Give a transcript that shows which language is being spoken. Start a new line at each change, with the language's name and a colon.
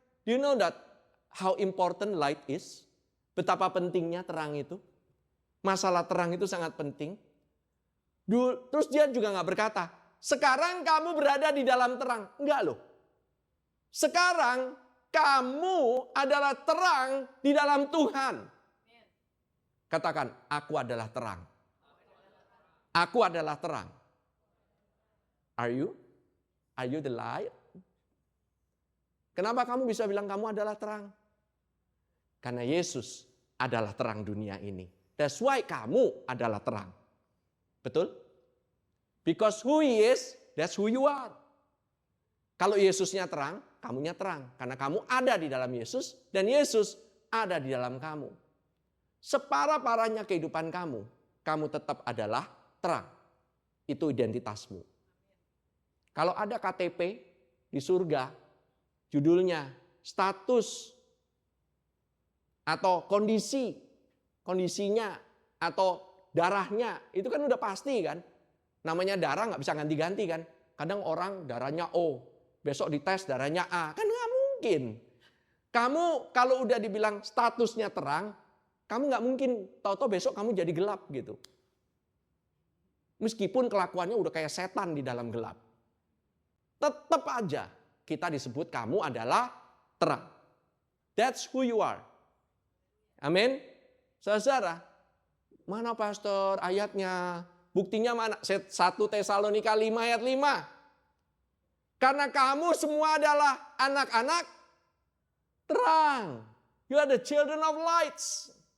English: Do you know that how important light is?
Indonesian: Betapa pentingnya terang itu. Masalah terang itu sangat penting. Terus dia juga gak berkata, sekarang kamu berada di dalam terang. Enggak loh. Sekarang kamu adalah terang di dalam Tuhan. Katakan, aku adalah terang. Aku adalah terang.
English: Are you? Are you the light?
Indonesian: Kenapa kamu bisa bilang kamu adalah terang? Karena Yesus adalah terang dunia ini.
English: That's why
Indonesian: kamu adalah terang. Betul?
English: Because who He is, that's who you are.
Indonesian: Kalau Yesusnya terang, kamunya terang. Karena kamu ada di dalam Yesus dan Yesus ada di dalam kamu. Separah-parahnya kehidupan kamu, kamu tetap adalah terang. Itu identitasmu. Kalau ada KTP di surga, judulnya status atau kondisinya atau darahnya, itu kan udah pasti kan. Namanya darah nggak bisa ganti-ganti kan. Kadang orang darahnya O, besok dites darahnya A, kan nggak mungkin. Kamu kalau udah dibilang statusnya terang, kamu nggak mungkin tahu-tahu besok kamu jadi gelap gitu. Meskipun kelakuannya udah kayak setan di dalam gelap. Tetap aja kita disebut kamu adalah terang.
English: That's who you are.
Indonesian: Amin. Saudara, Mana pastor ayatnya? Buktinya mana? 1 Tesalonika 5 ayat 5. Karena kamu semua adalah anak-anak terang.
English: You are the children of lights.